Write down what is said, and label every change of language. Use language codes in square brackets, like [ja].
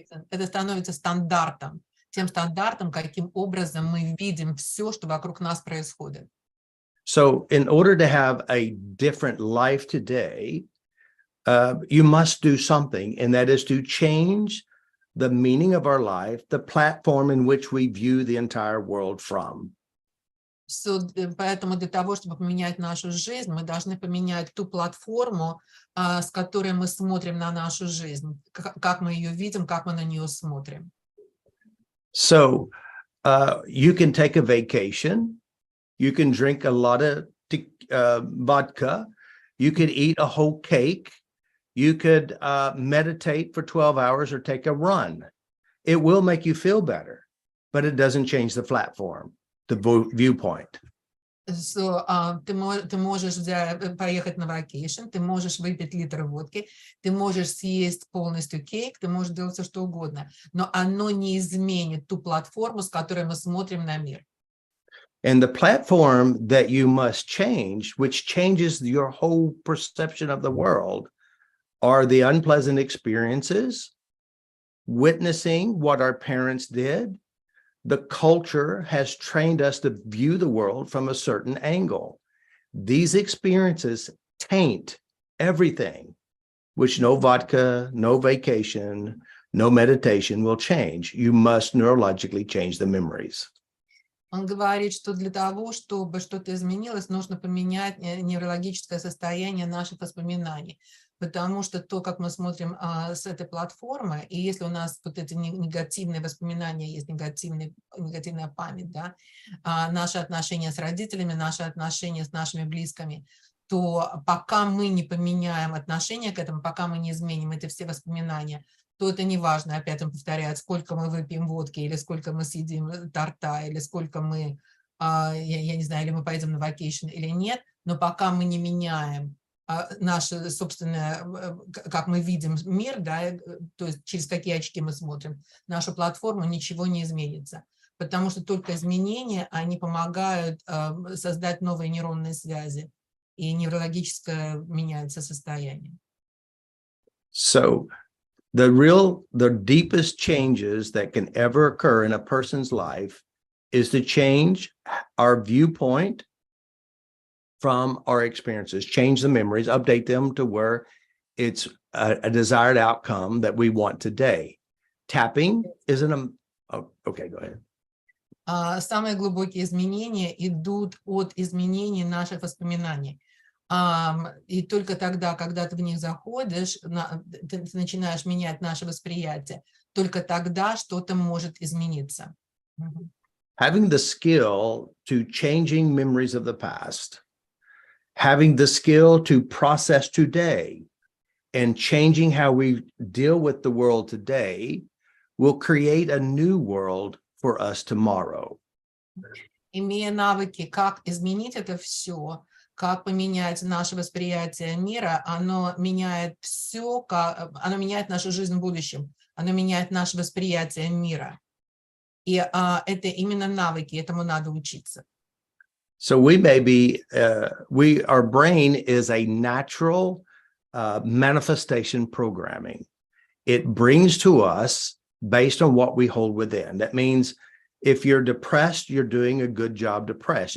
[ru] Это становится стандартом, тем стандартом, каким образом мы видим все, что вокруг нас происходит. [en] So in order to have a different life today, you must do something, and that is to change the meaning of our life, the platform in which we view the entire world from. [ru] So, поэтому для того, чтобы поменять нашу жизнь, мы должны поменять ту платформу, с которой мы смотрим на нашу жизнь, как мы ее видим, как мы на нее смотрим. [en] So you can take a vacation, you can drink a lot of vodka, you could eat a whole cake, you could meditate for 12 hours or take a run. It will make you feel better, but it doesn't change the platform, the viewpoint. [ru] So, ты можешь поехать на vacation, ты можешь выпить литр водки, ты можешь съесть полностью кейк, ты можешь делать все, что угодно, но оно не изменит ту платформу, с которой мы смотрим на мир. [en] And the platform that you must change, which changes your whole perception of the world, are the unpleasant experiences, witnessing what our parents did. The culture has trained us to view the world from a certain angle. These experiences taint everything, which no vodka, no vacation, no meditation will change. You must neurologically change the memories. [ru] Он говорит, что для того, чтобы что-то изменилось, нужно поменять неврологическое состояние наших воспоминаний. Потому что то, как мы смотрим с этой платформы, и если у нас вот эти негативные воспоминания, есть негативная память, да, наши отношения с родителями, наши отношения с нашими близкими, то пока мы не поменяем отношение к этому, пока мы не изменим эти все воспоминания, то это не важно, опять он повторяет, сколько мы выпьем водки, или сколько мы съедим торта, или сколько мы, я не знаю, или мы пойдем на вакейшн или нет, но пока мы не меняем наше собственное, как мы видим мир, да, то есть через какие очки мы смотрим, нашу платформу, ничего не изменится. Потому что только изменения, они помогают создать новые нейронные связи, и неврологическое меняется состояние. [en] So the deepest changes that can ever occur in a person's life is to change our viewpoint from our experiences, change the memories, update them to where it's a desired outcome that we want today. Tapping isn't okay, go ahead. [ru] Самые глубокие изменения идут от изменений наших воспоминаний. И только тогда, когда ты в них заходишь, ты начинаешь менять наше восприятие, только тогда что-то может измениться. [en] Having the skill to changing memories of the past, having the skill to process today, and changing how we deal with the world today will create a new world for us tomorrow. [ru] Имея навыки, как изменить это все, как поменять наше восприятие мира, оно меняет все, оно меняет нашу жизнь в будущем, оно меняет наше восприятие мира. И это именно навыки, этому надо учиться. [en] So we may be, our brain is a natural manifestation programming. It brings to us based on what we hold within. That means if you're depressed, you're doing a good job depressed.